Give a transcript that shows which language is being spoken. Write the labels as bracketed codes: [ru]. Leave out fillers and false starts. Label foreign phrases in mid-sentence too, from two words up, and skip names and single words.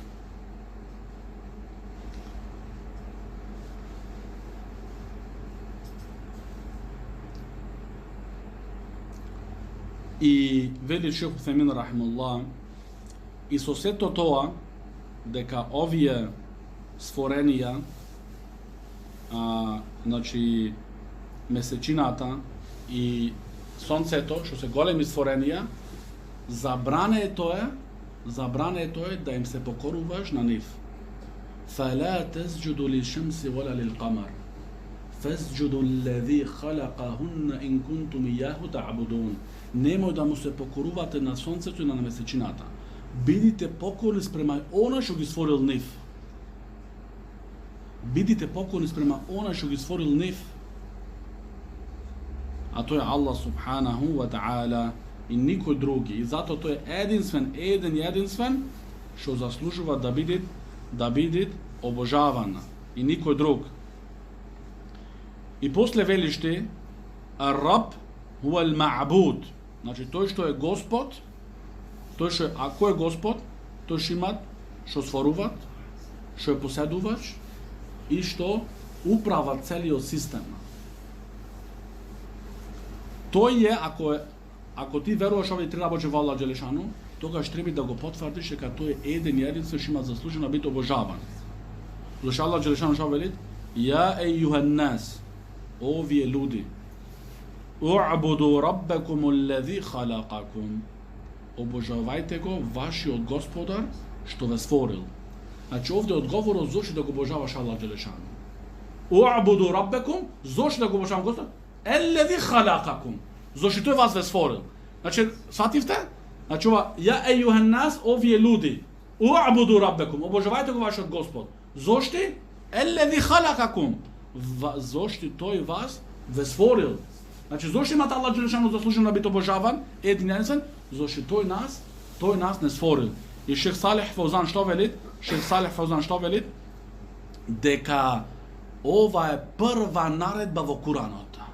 [mk] И вели Шейх Усеймин рахимахуллах, и со сето тоа, дека овие створенија, значи месечината и сонцето, што се големи створенија, забрането е да им се покоруваш на нив. [ar] فَلَا تَسْجُدُ لِلشَّمْسِ وَلَا لِلْقَمَرِ فَاسْجُدُ الَّذِي خَلَقَهُنَّ إِن كُنْتُمْ إِيَّاهُ تَعْبُدُونَ. [mk] Nemoj da mu se pokorувате на сонцето и на месечината. Бидите покорни спрема оној што ги створил нив. Бидите покорни спрема оној што ги створил нив. А тој е Аллах [ar] سبحانه وتعالى [mk] и никој други. И зато тој е единствен што заслужува да биде обожаван и никој друг. И после велиште [ar] رب هو المعبود. [mk] Значи тој што е Господ, тој што ако е Господ, тој што има што створува, што е поседувач и што управа целиот систем. Тој е ако ти веруваш овие три работи во [ar] الله جل شأنه, [mk] тогаш треба да го потврдиш дека тој е единствен што има заслужено да биде обожаван. Зашто [ar] الله جل شأنه [mk] што вели? [ar] يا أيها الناس, [mk] о вие луди, [ar] اعبدوا ربكم الذي خلقكم. [mk] Обожавајте го вашиот Господар што ве створил. Значи овде одговорот зошто да го обожаваш [ar] الله جل شأنه. اعبدوا ربكم, [mk] зошто да го обожавам Господ? [ar] الذي خلقكم. [mk] Зошто тој вас ве створил. Значи, свативте? Значи ова, [ar] يا أيها الناس, [mk] овие луди, [ar] اعبدوا ربكم, [mk] обожавајте го вашиот Господ. Зошто? [ar] الذي خلقكم. [mk] Зошто тој вас ве створил. Значи, зошто имате [ar] الله جل شأنه [mk] заслужено да биде обожаван, единствен, зошто тој нас не створил. И Шейх Салих Фаузан што вели? Дека ова е прва наредба во Куранот.